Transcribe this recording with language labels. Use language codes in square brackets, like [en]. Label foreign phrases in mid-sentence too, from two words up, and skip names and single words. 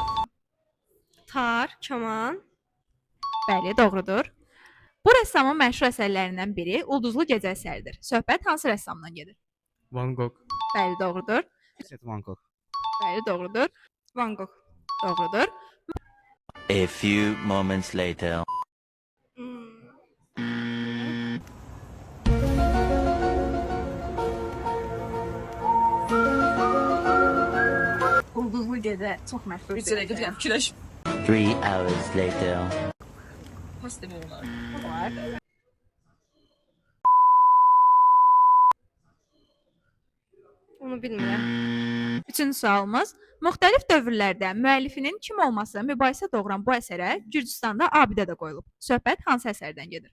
[az] Tar, kaman. Bəli, doğrudur. Bu rəssamın məşhur əsərlərindən biri Ulduzlu Gecə əsəridir. Söhbət hansı rəssamdan gedir? Van Gogh. Bəli, doğrudur. Van Gogh. Bəli, doğrudur. Van Gogh. Doğrudur. [en] A few moments later. [az] Ulduzlu Gecə çox məşhur. Bir dəqiqə deyəm, fikirləş. [en] 3 hours later. [az] Pas demək olar. Var. Onu bilmirəm. Üçüncü sualımız. Müxtəlif dövrlərdə müəllifinin kim olması mübahisə doğuran bu əsərə Gürcüstanda abidə də qoyulub. Söhbət hansı əsərdən gedir?